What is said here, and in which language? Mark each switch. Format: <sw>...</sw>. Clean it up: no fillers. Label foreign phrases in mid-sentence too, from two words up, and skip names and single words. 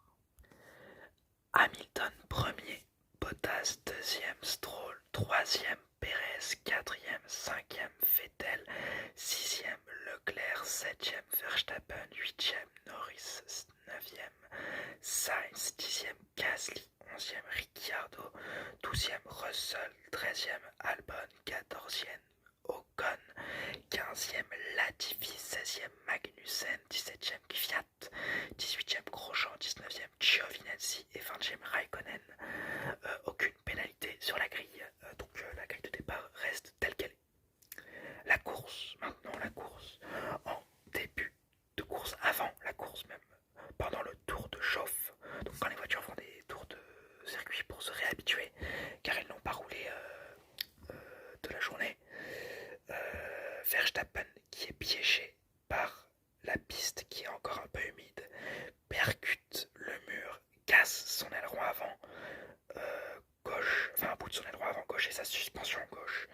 <fr>Hamilton premier, Bottas deuxième, Stroll troisième, Perez quatrième, cinquième, Vettel sixième, Leclerc septième, Verstappen huitième, Norris neuvième, Sainz dixième, Gasly onzième, Ricciardo douzième, Russell treizième, Albon quatorzième, Ocon 15e, Latifi 16e, Magnussen 17e, Kvyat 18e, Grosjean 19e, Giovinazzi et 20e, Raikkonen. Aucune pénalité sur la grille, donc la grille de départ reste telle qu'elle est. La course, maintenant la course, en début de course, avant la course même, pendant le tour de chauffe, donc quand les voitures font des tours de circuit pour se réhabituer, car elles n'ont pas roulé de la journée, Verstappen, qui est piégé par la piste qui est encore un peu humide, percute le mur, casse son aileron avant gauche, enfin un bout de son aileron avant gauche et sa suspension gauche.</fr>